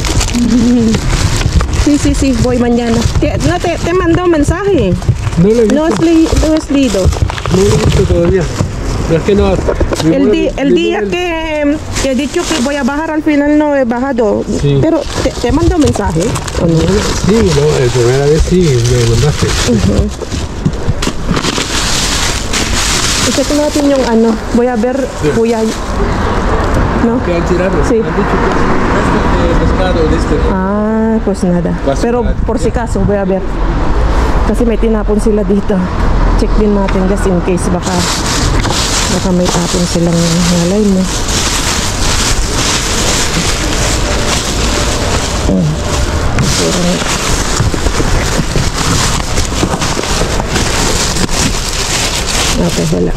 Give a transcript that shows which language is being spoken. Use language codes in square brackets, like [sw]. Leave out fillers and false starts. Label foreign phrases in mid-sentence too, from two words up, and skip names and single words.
[es] Sí, voy mañana. Te mandó mensaje. No lo he visto. No has leído. No lo he visto todavía. Pero es que no. El día que he dicho que voy a bajar, al final no he bajado. Sí. Pero te mandó mensaje, ¿o no? Sí, no, la primera vez sí me mandaste. [tl] Check natin yung ano. [es] Voy a ver, Kuya. ¿No? ¿Qué han tirado? Sí. Han dicho que es de pescado de este. Ah, pues nada. Basura. Pero por si caso, voy a ver. [tl] Kasi may tinapon sila dito. Check din natin [en] just in case [tl] baka may tapon silang nalay mo. Okay, wala.